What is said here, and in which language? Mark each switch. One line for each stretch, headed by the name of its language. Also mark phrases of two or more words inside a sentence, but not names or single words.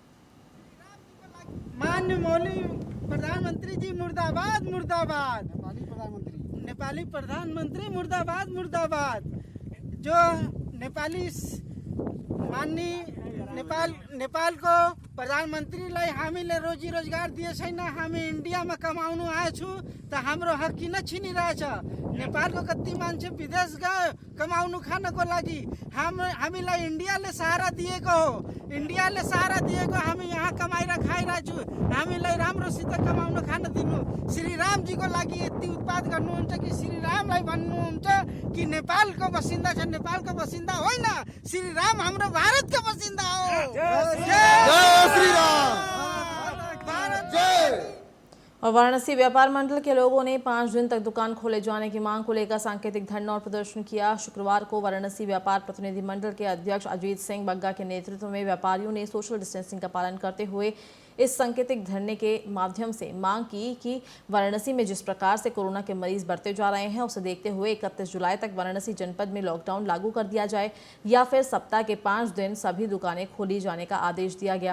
Nepali: माननीय प्रधानमंत्री जी मुर्दाबाद मुर्दाबाद, नेपाली प्रधानमंत्री मुर्दाबाद मुर्दाबाद। जो नेपाली माननीय नेपाल को प्रधानमंत्री लाई हामीले रोजी रोजगार दिए छैन। हामी इंडिया में कमाउनु आएछु त हाम्रो हक किन छिनिरहेछ? नेपाल को कति मान्छे विदेश गयो कमाउनु खानको लागि। हामीलाई इन्डियाले सहारा दिएको हो, इन्डियाले सहारा दिएको, हामी यहाँ कमाएर खाइरहेछु। हामीलाई राम्रोसित कमाउन खान दिनु। श्री राम जी को लागि यति उत्पाद गर्नुहुन्छ कि श्री रामलाई भन्नुहुन्छ कि नेपालको बसिन्दा छ, नेपालको बसिन्दा होइन, श्री राम हाम्रो भारतको बसिन्दा हो। जय श्री राम, जय।
Hindi: और वाराणसी व्यापार मंडल के लोगों ने 5 दिन तक दुकान खोले जाने की मांग को लेकर सांकेतिक धरना और प्रदर्शन किया। शुक्रवार को वाराणसी व्यापार प्रतिनिधि मंडल के अध्यक्ष अजीत सिंह बग्गा के नेतृत्व में व्यापारियों ने सोशल डिस्टेंसिंग का पालन करते हुए इस सांकेतिक धरने के माध्यम से मांग की कि वाराणसी में जिस प्रकार से कोरोना के मरीज बढ़ते जा रहे हैं, उसे देखते हुए 31 जुलाई तक वाराणसी जनपद में लॉकडाउन लागू कर दिया जाए या फिर सप्ताह के 5 दिन सभी दुकानें खोली जाने का आदेश दिया गया।